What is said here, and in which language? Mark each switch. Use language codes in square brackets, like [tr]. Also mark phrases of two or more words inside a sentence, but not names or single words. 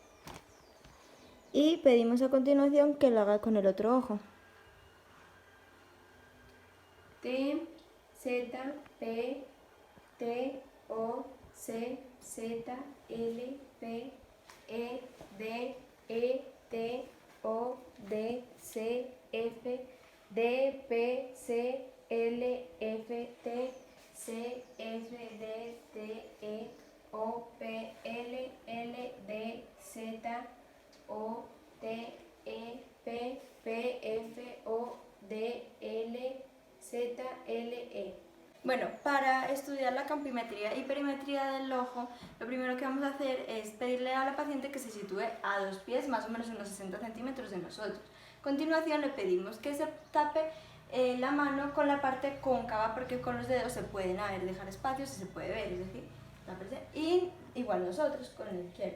[es] Y pedimos a continuación que lo haga con el otro ojo. T, Z, P, T, O, C, Z, L, P, E, D, E, T, O, D, C, F, D, P, C, L, F, T, C, F, D, T, E, O, P, L, L, D, Z, O, T, E, P, P, F, O, D, L, Z, L, E. Bueno, para estudiar la campimetría y perimetría del ojo, lo primero que vamos a hacer es pedirle a la paciente que se sitúe a 2 pies, más o menos unos 60 centímetros de nosotros. A continuación le pedimos que se tape la mano con la parte cóncava, porque con los dedos se pueden dejar espacios y se puede ver, es decir, y igual nosotros con el izquierdo.